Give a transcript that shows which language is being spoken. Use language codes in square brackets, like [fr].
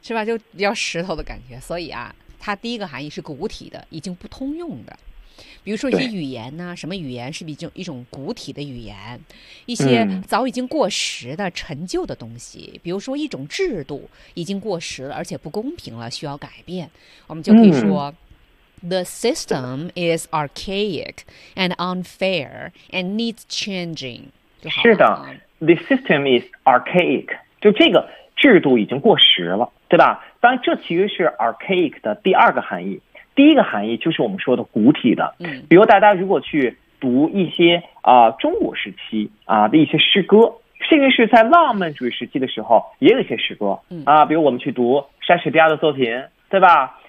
[zh] 是吧，就比较石头的感觉，所以啊它第一个含义是古体的，已经不通用的。比如说一些语言呢，什么语言是比较一种古体的语言，一些早已经过时的陈旧的东西、嗯、比如说一种制度已经过时了而且不公平了需要改变，我们就可以说、嗯、 [en] The system is archaic and unfair and needs changing [zh] 就好。是的， [en] The system is archaic， [zh] 就这个制度已经过时了，对吧？当然这其实是 archaic 的第二个含义，第一个含义就是我们说的古体的。比如大家如果去读一些中古时期的一些诗歌，甚至是在浪漫主义时期的时候也有一些诗歌比如我们去读莎士比亚的作品，对吧？